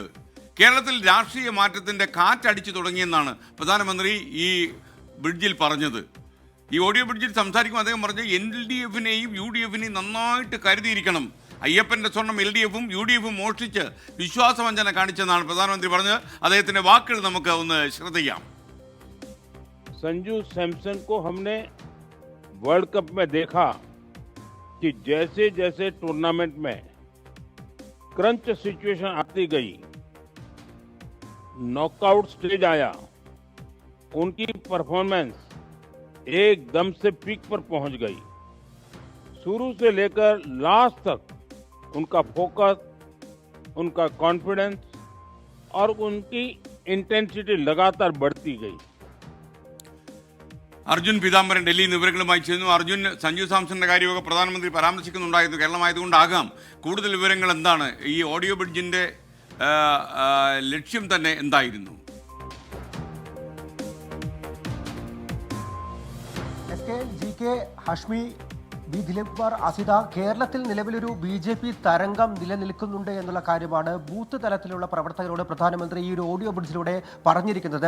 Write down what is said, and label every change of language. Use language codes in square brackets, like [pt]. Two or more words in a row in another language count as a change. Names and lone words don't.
[ml] കേരളത്തിൽ രാഷ്ട്രീയ മാറ്റത്തിൻ്റെ കാറ്റടിച്ചു തുടങ്ങിയെന്നാണ് പ്രധാനമന്ത്രി ഈ ബ്രിഡ്ജിൽ പറഞ്ഞത്. ഈ ഓഡിയോ ബ്രിഡ്ജിൽ സംസാരിക്കുമ്പോൾ അദ്ദേഹം പറഞ്ഞ LDF-നെയും UDF-നെയും നന്നായിട്ട് കരുതിയിരിക്കണം. അയ്യപ്പൻ്റെ സ്വർണം LDF-ഉം UDF-ഉം മോഷ്ടിച്ച് വിശ്വാസവഞ്ചന കാണിച്ചെന്നാണ് പ്രധാനമന്ത്രി പറഞ്ഞത്. അദ്ദേഹത്തിന്റെ വാക്കുകൾ നമുക്ക് ഒന്ന് ശ്രദ്ധിക്കാം. [hi] संजू सैमसन को हमने वर्ल्ड कप में देखा कि जैसे जैसे टूर्नामेंट में [en] crunch situation [hi] आती गई, [en] knockout stage [hi] आया, उनकी परफॉर्मेंस एकदम से पीक पर पहुंच गई। शुरू से लेकर लास्ट तक उनका फोकस, उनका कॉन्फिडेंस और उनकी इंटेंसिटी लगातार बढ़ती गई। [ml] അർജുൻ പീതാംബരൻ ഡൽഹിയിൽ നിന്ന് വിവരങ്ങളുമായി ചേരുന്നു. അർജുൻ, സഞ്ജു സാംസന്റെ കാര്യമൊക്കെ പ്രധാനമന്ത്രി പരാമർശിക്കുന്നുണ്ടായിരുന്നു. കേരളമായതുകൊണ്ടാകാം. കൂടുതൽ വിവരങ്ങൾ എന്താണ്? ഈ ഓഡിയോ ബ്രിഡ്ജിന്റെ ലക്ഷ്യം തന്നെ എന്തായിരുന്നു? ഹാഷ്മി, ബി ദിലീപ് കുമാർ, അസിത, കേരളത്തിൽ നിലവിലൊരു BJP തരംഗം നിലനിൽക്കുന്നുണ്ട് എന്നുള്ള കാര്യമാണ് ബൂത്ത് തലത്തിലുള്ള പ്രവർത്തകരോട് പ്രധാനമന്ത്രി ഈ ഒരു ഓഡിയോ ബ്രിഡ്ജിലൂടെ പറഞ്ഞിരിക്കുന്നത്.